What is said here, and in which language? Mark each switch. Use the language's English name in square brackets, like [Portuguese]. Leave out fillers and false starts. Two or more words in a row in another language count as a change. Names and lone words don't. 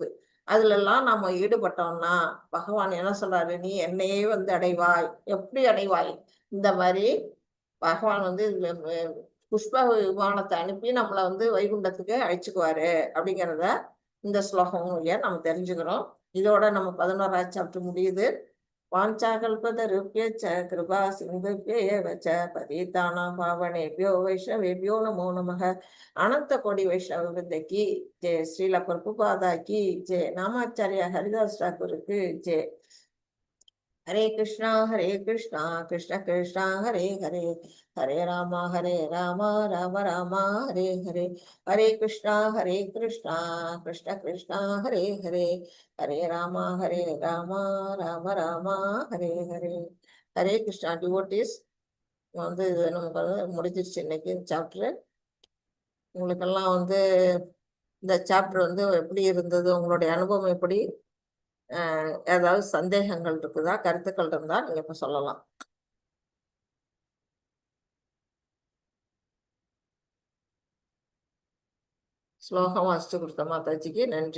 [Tamil] அதுல எல்லாம் நாம ஈடுபட்டோம்னா பகவான் என்ன சொல்றாரு, நீ என்னையே வந்து அடைவாய். எப்படி அடைவாய்? இந்த மாதிரி பகவான் வந்து புஷ்ப விமானத்தை அனுப்பி நம்மளை வந்து வைகுண்டத்துக்கு அழைச்சுக்குவாரு அப்படிங்கிறத இந்த ஸ்லோகம் வழியா நம்ம தெரிஞ்சுக்கிறோம். இதோட நம்ம 11வது சாப்டர் முடியுது. [Sanskrit] वाञ्छाकल्पतरुभ्यश्च कृपा सिन्धुभ्येव च पतितानां पावनेभ्यो वैष्णवेभ्यो नमो नमः. [Hindi] अनंत कोटि वैष्णव वृंद की जय. श्रील प्रभुपादा की जय. नामाचार्य हरिदास ठाकुर की जय. हरे कृष्णा कृष्ण कृष्णा हरे हरे, हरे राम राम राम हरे हरे, हरे कृष्णा कृष्ण कृष्णा हरे हरे, हरे राम राम राम हरे हरे. [Tamil] हरे कृष्णा डिवोटीஸ் வந்து நமக்கு வந்து முடிஞ்சிருச்சு இன்னைக்கு சாப்டர். உங்களுக்கெல்லாம் வந்து இந்த சாப்டர் வந்து எப்படி இருந்தது, உங்களுடைய அனுபவம் எப்படி, ஏதாவது சந்தேகங்கள் இருக்குதா, கருத்துக்கள் இருந்தா நீங்க இப்ப சொல்லலாம். ஸ்லோகம் வாசிச்சு கொடுத்த மாதாஜிக்கு நன்றி.